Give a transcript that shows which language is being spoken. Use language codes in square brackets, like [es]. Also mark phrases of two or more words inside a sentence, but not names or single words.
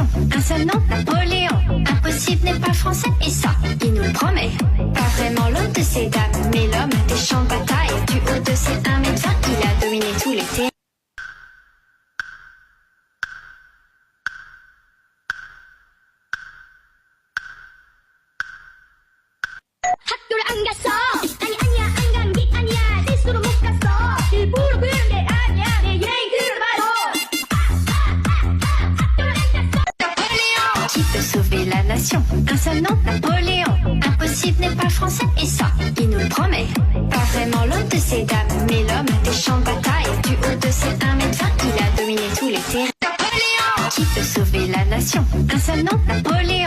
[fr] Un seul nom, Napoléon. Impossible n'est pas français et ça, il nous le promet. Pas vraiment l'homme de ces dames, mais l'homme des champs de bataille. Du haut de ses 1m20, il a dominé tous les terrains. [ko] 학교를 안 갔어. 아니야 안 간 게 아니야. 실수로 못 갔어. 일부러 그런 게 아니야. 내 얘기 들어봐요. 학교를 안 갔어. [fr] Qui peut sauver la nation? Un seul nom, Napoléon. Impossible n'est pas français et ça, il nous le promet. Pas vraiment l'homme de ces dames, mais l'homme des champs de bataille. Du haut de ses 1m20, il a dominé tous les terrains. Qui peut sauver la nation? Un seul nom, Napoléon.